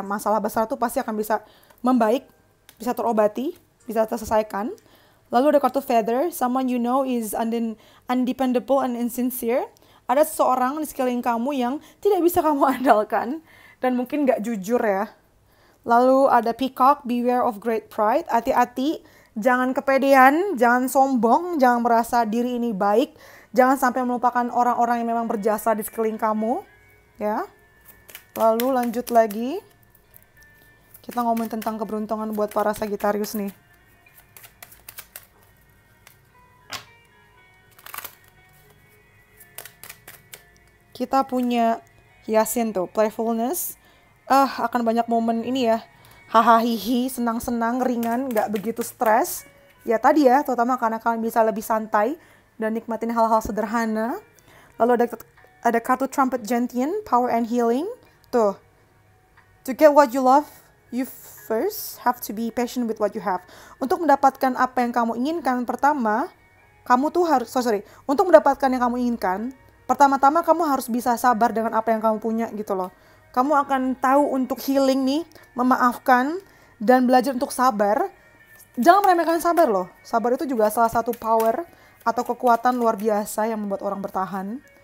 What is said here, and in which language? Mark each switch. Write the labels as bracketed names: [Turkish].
[Indonesian] Masalah besar tuh pasti akan bisa membaik, bisa terobati, bisa terselesaikan. [English] Lalu ada kartu feather, someone you know is undependable and insincere. [Indonesian] Ada seseorang di sekeliling kamu yang tidak bisa kamu andalkan dan mungkin gak jujur ya. Lalu ada peacock, [English] beware of great pride. [Indonesian] Hati-hati, jangan kepedean, jangan sombong, jangan merasa diri ini baik. Jangan sampai melupakan orang-orang yang memang berjasa di sekeliling kamu. Ya. Lalu lanjut lagi. Kita ngomongin tentang keberuntungan buat para Sagittarius nih. Kita punya Yasin tuh, playfulness. Akan banyak momen ini ya. Hahaha, senang-senang, ringan, gak begitu stres. Ya tadi ya, terutama karena kalian bisa lebih santai dan nikmatin hal-hal sederhana. Lalu ada kartu trumpet gentian, [English] power and healing. Tuh, to get what you love, you first have to be patient with what you have. [Indonesian] Untuk mendapatkan apa yang kamu inginkan, pertama, kamu tuh harus, untuk mendapatkan yang kamu inginkan, pertama-tama kamu harus bisa sabar dengan apa yang kamu punya gitu loh. Kamu akan tahu untuk healing nih, memaafkan, dan belajar untuk sabar. Jangan meremehkan sabar loh. Sabar itu juga salah satu power atau kekuatan luar biasa yang membuat orang bertahan.